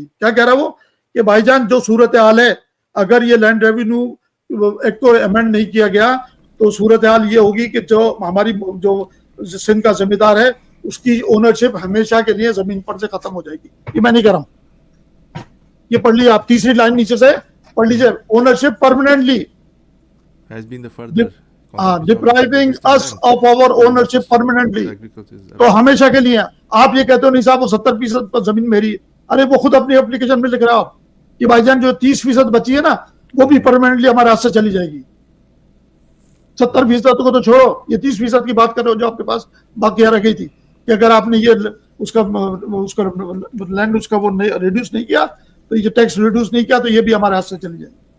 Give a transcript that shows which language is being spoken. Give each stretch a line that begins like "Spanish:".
Hindi: क्या कह रहा है वो कि भाईजान जो सूरत हाल है, अगर ये लैंड रेवेन्यू एक्ट को अमेंड नहीं किया गया तो सूरत हाल ये होगी कि जो हमारी जो सिंध का जिम्मेदार है उसकी ओनरशिप हमेशा के लिए जमीन पर से खत्म हो जाएगी। ये मैं नहीं कह रहा हूं, ये पढ़ लीजिए आप, तीसरी लाइन नीचे से पढ़ लीजिए, ownership permanently
English: has been the further depriving us of our ownership permanently,
Hindi: तो हमेशा के लिए। आप ये कहते हो नहीं साहब वो 70% जमीन मेरी, अरे वो खुद अपनी एप्लीकेशन में लिख रहा हो कि भाईजान जो 30% बची है ना वो भी परमानेंटली हमारे हाथ से चली जाएगी। 70% को तो छोड़ो, ये 30% की बात कर रहे हो जो आपके पास बाकी रह गई थी कि अगर आपने ये उसका लैंड उसका वो रिड्यूस नहीं किया, तो ये टैक्स रिड्यूस नहीं किया, तो ये भी हमारे हाथ से चली जाएगी।